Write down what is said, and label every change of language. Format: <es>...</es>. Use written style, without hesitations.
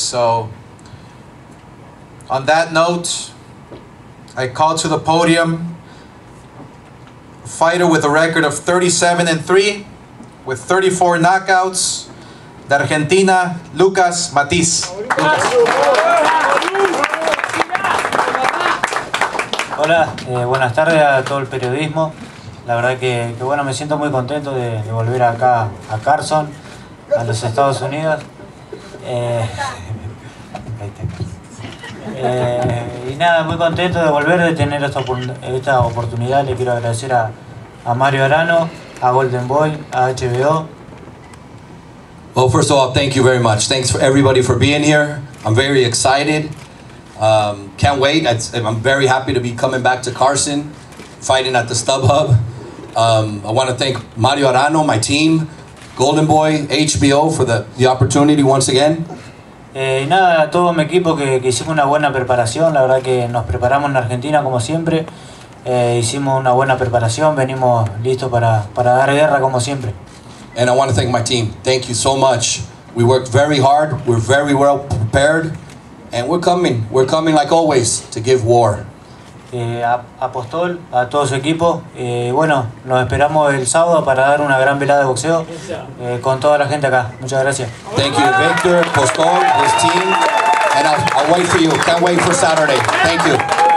<en>So on that note, I call to the podium a fighter with a record of 37-3 with 34 knockouts,</en> <es>de Argentina,</es> <en>Lucas Matthysse.</en> <es>Hola, buenas tardes a todo el periodismo. La verdad que bueno, me siento muy contento de volver acá a Carson, a los Estados Unidos. Y nada, muy contento de volver, de tener esta oportunidad. Le quiero agradecer a Mario Arano, a Golden Boy, a HBO.</es> <en>Well, first of all, thank you very much. Thanks for everybody for being here. I'm very excited. Can't wait. I'm very happy to be coming back to Carson, fighting at the StubHub. I want to thank Mario Arano, my team, Golden Boy, HBO for the opportunity once again.</en> <es>Y nada, a todo mi equipo que hicimos una buena preparación. La verdad que nos preparamos en Argentina como siempre. Hicimos una buena preparación, venimos listos para dar guerra como siempre.</es> <en>And I want to thank my team. Thank you so much. We worked very hard. We're very well prepared. And we're coming like always to give war.</en> <es>a Postol, a todo su equipo. Bueno, nos esperamos el sábado para dar una gran velada de boxeo con toda la gente acá. Muchas gracias.</es> <en>Thank you, Viktor Postol, his team, and I'll wait for you. Can't wait for Saturday. Thank you.</en>